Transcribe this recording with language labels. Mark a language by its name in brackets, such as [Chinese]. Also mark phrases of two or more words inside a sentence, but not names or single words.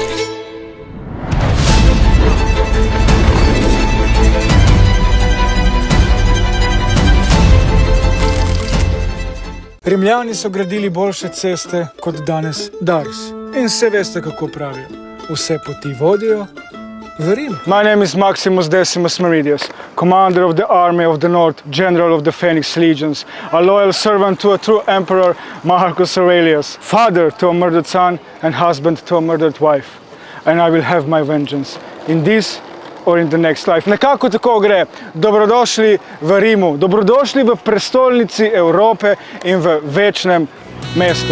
[Slovenian] Rimljani so gradili boljše ceste kot danes Dars. In vse veste, kako pravijo. Vse poti vodijo v Rim. [English] My name is Maximus Decimus Meridius, commander of the army of the north, general of the Phoenix legions, a loyal servant to a true emperor, Marcus Aurelius, father to a murdered son and husband to a murdered wife. And I will have my vengeance in this or in the next life. [Slovenian] Nekako tako gre. Dobrodošli v Rimu, dobrodošli v prestolnici Evrope in v večnem mestu.